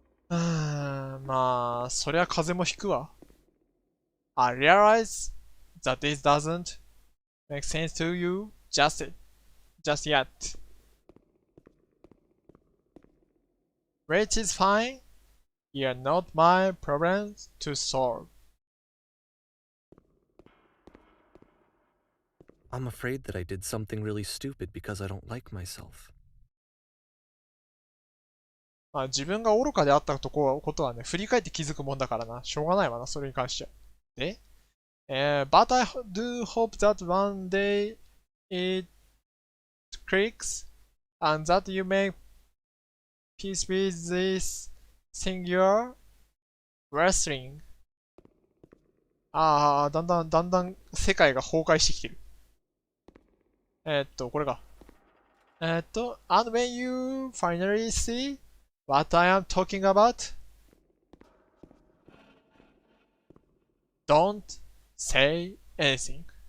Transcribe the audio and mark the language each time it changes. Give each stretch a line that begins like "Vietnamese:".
Japanese: まあ、そりゃ風邪もひくわ。
English: I realize that this doesn't make sense to you just yet. Which is fine. You're not my problem to solve. I'm afraid that I did something really stupid because I don't like myself.
Japanese: まあ自分が愚かであったことはね、振り返って気づくもんだからな。しょうがないわな、それに関しては。
English: で、But I do hope that one day it clicks and that you make peace with this singular wrestling.
Japanese: ああ、だんだん世界が崩壊してきてる。これか。
English: And when you finally see what I am talking about, don't say anything.